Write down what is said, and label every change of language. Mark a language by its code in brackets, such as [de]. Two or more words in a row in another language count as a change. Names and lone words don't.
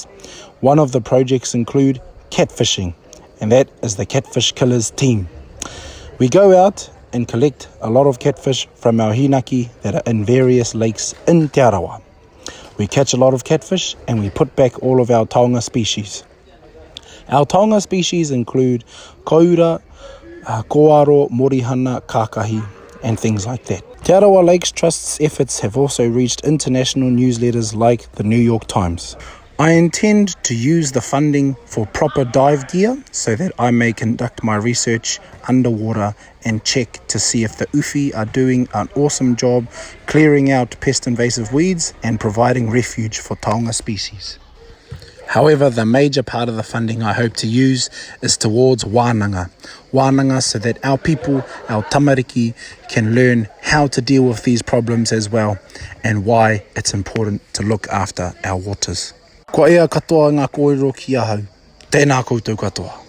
[en] One of the projects include catfishing, and that is the Catfish Killers team. We go out and collect a lot of catfish from our hinaki that are in various lakes in Te Arawa. We catch a lot of catfish and we put back all of our taonga species. Our taonga species include [mi] koura, koaro, morihana, kākahi, [en] and things like that. Te Arawa Lakes Trust's efforts have also reached international newsletters like the New York Times. I intend to use the funding for proper dive gear so that I may conduct my research underwater and check to see if the uwhi are doing an awesome job clearing out pest invasive weeds and providing refuge for taonga species. However, the major part of the funding I hope to use is towards wānanga. Wānanga so that our people, our tamariki, can learn how to deal with these problems as well and why it's important to look after our waters. [mi] Ko ea katoa ngā kōrero ki ahau. Tēnā koutou katoa.